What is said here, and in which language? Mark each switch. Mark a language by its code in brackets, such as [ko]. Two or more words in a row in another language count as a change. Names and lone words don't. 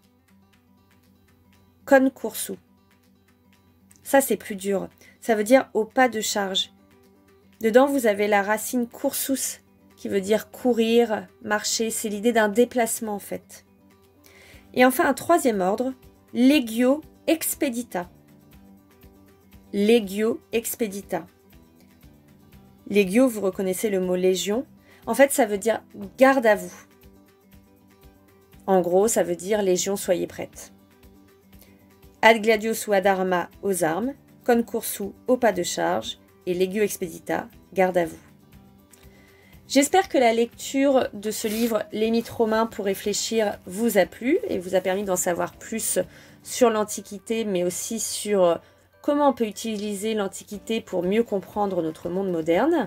[fr] Concursu. Ça, c'est plus dur. Ça veut dire au pas de charge. Dedans, vous avez la racine cursus, qui veut dire courir, marcher. C'est l'idée d'un déplacement, en fait. Et enfin, un troisième ordre, [la] legio expedita. Legio expedita. [fr] Legio, vous reconnaissez le mot légion. En fait, ça veut dire garde à vous. En gros, ça veut dire légion, soyez prête. [la] Ad gladios ou ad arma, [fr] aux armes. Concursu, au pas de charge. Et [la] legio expedita, [fr] garde à vous. J'espère que la lecture de ce livre, Les mythes romains pour réfléchir, vous a plu et vous a permis d'en savoir plus sur l'Antiquité, mais aussi sur comment on peut utiliser l'Antiquité pour mieux comprendre notre monde moderne.